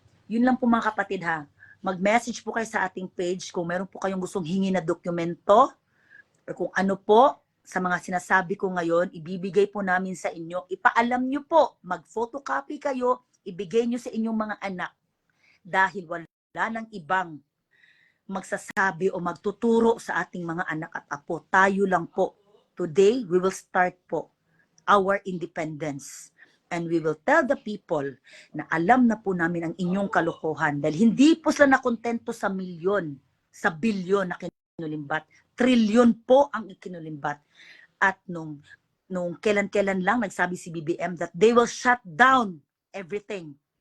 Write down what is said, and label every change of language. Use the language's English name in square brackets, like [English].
[Filipino] Yun lang po mga kapatid ha, mag-message po kayo sa ating page kung meron po kayong gustong hingi na dokumento or kung ano po sa mga sinasabi ko ngayon, ibibigay po namin sa inyo. Ipaalam nyo po, mag-photocopy kayo, ibigay nyo sa inyong mga anak. Dahil wala nang ibang magsasabi o magtuturo sa ating mga anak at apo. Tayo lang po. [English] Today, we will start po our independence. And we will tell the people [Filipino] na alam na po namin ang inyong kalokohan. Dahil hindi po sila nakontento sa milyon, sa bilyon na kinulimbat. Trilyon po ang ikinulimbat. At nung kailan-kailan lang nagsabi si BBM [English] that they will shut down everything.